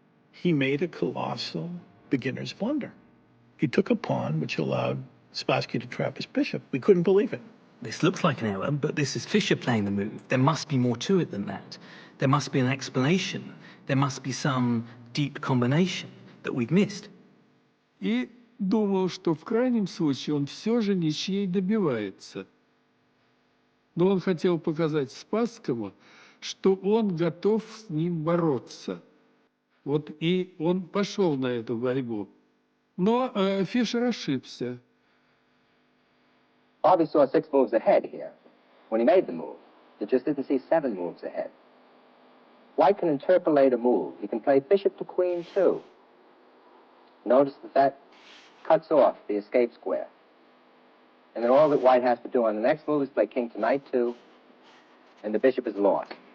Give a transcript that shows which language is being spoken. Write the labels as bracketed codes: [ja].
[en] He made a colossal beginner's blunder. He took a pawn, which allowed Spassky to trap his bishop. We couldn't believe it. This looks like an error, but this is Fischer playing the move. There must be more to it than that. There must be an explanation. There must be some deep combination that we've missed. [ru] И думал, что в крайнем случае он все же ничьей добивается. Но он хотел показать Спасскому, что он готов с ним бороться. Вот и он пошел на эту борьбу. Но Фишер ошибся. [en] Bobby saw 6 moves ahead here. When he made the move, he just didn't see 7 moves ahead. White can interpolate a move. He can play bishop to queen, too. Notice that cuts off the escape square. And then all that White has to do on the next move is play king to knight 2, and the bishop is lost.